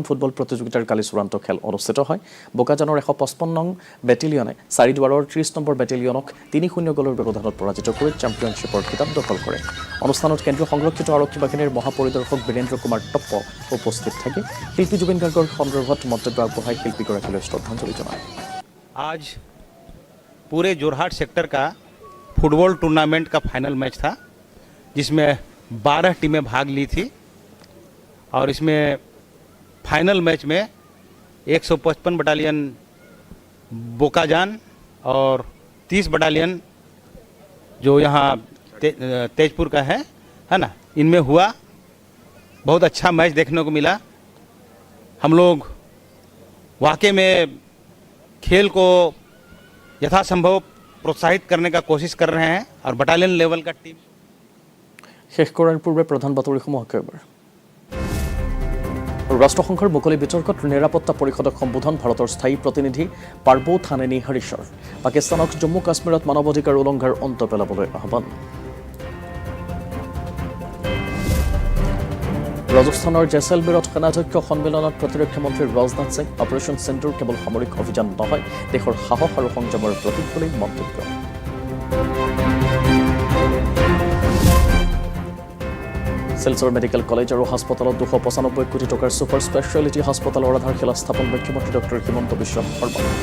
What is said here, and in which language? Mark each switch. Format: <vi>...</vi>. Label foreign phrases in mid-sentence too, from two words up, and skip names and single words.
<as>ফুটবল প্ৰতিযোগিতাৰ কালি চূড়ান্ত খেল অনুষ্ঠিত হয় বোকাজানৰ 155 নং বেটেলিয়নে চাৰিদুৱাৰৰ 30 নম্বৰ বেটেলিয়নক 3-0 গলৰ ব্যৱধানত পৰাজিত কৰি চেম্পিয়নশ্বিপৰ খিতাপ দখল কৰে অনুষ্ঠানত কেন্দ্ৰীয় সংৰক্ষিত আৰক্ষী বাহিনীৰ মহাপৰিদৰ্শক বীৰেন্দ্ৰ কুমাৰ টপ্প উপস্থিত থাকে শিল্পী জুবিন গাৰ্গৰ সন্দৰ্ভত মন্তব্য আগবঢ়াই শিল্পীগৰাকীলৈ শ্ৰদ্ধাঞ্জলি জনায়</as> <hi>आज पूरे जोरहाट सेक्टर का</hi> <en>football tournament</en> <hi>का</hi> <en>final match</en> <hi>था जिसमें 12 टीमें भाग ली थी और इसमें</hi> <en>final match</en> <hi>में 155 बटालियन बोकाजान और 30 बटालियन जो यहाँ तेजपुर का है ना इनमें हुआ बहुत अच्छा मैच देखने को मिला हम लोग वाकई में खेल को यथासंभव प्रोत्साहित करने का कोशिश कर रहे हैं और</hi> <en>battalion level</en> <hi>का टीम</hi> <as>শেষ কৰাৰ পূৰ্বে প্ৰধান বাতৰিসমূহ একেবাৰ ৰাষ্ট্ৰসংঘৰ মুকলি বিতৰ্কত নিৰাপত্তা পৰিষদক সম্বোধন ভাৰতৰ স্থায়ী প্ৰতিনিধি পাৰ্বো থানেনী হৰিশৰ পাকিস্তানক জম্মু কাশ্মীৰত মানৱ অধিকাৰ উলংঘাৰ অন্ত পেলাবলৈ আহ্বান ৰাজস্থানৰ জেছেলমেৰত সেনাধ্যক্ষ সন্মিলনত প্ৰতিৰক্ষা মন্ত্ৰী ৰাজনাথ সিং অপাৰেশ্যন সিন্দুৰ কেৱল সামৰিক অভিযান নহয় দেশৰ সাহস আৰু সংযমৰ প্ৰতীক বুলি মন্তব্য শিলচৰ</as> <en>medical college</en> <as>আৰু হাস্পতালত 295 কোটি টকাৰ</as> <en>super speciality</en> <as>হাস্পতালৰ আধাৰশিলা স্থাপন মুখ্যমন্ত্ৰী ডক্টৰ হিমন্ত বিশ্ব শৰ্মা</as>